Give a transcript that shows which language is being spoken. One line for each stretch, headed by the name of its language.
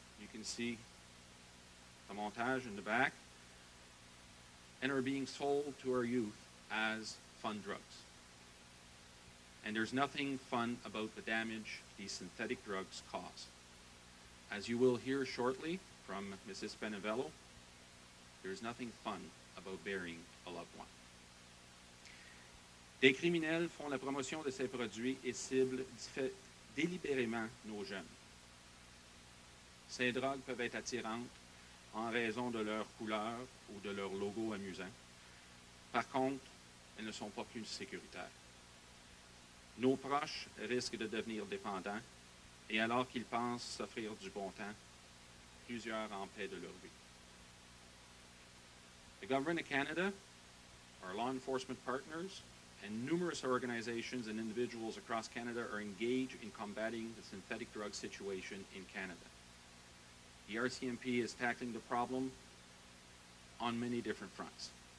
English: You can see the montage in the back, and are being sold to our youth as fun drugs. And there's nothing fun about the damage these synthetic drugs cause. As you will hear shortly from Mrs. Penevello, there's nothing fun about burying a loved one.
French: Des criminels font la promotion de ces produits et ciblent délibérément nos jeunes. Ces drogues peuvent être attirantes en raison de leur couleur ou de leur logo amusant. Par contre, elles ne sont pas plus sécuritaires. Nos proches risquent de devenir dépendants, et alors qu'ils pensent s'offrir du bon temps, plusieurs en paient de leur vie.
English: The government of Canada, our law enforcement partners, and numerous organizations and individuals across Canada are engaged in combating the synthetic drug situation in Canada. The RCMP is tackling the problem on many different fronts.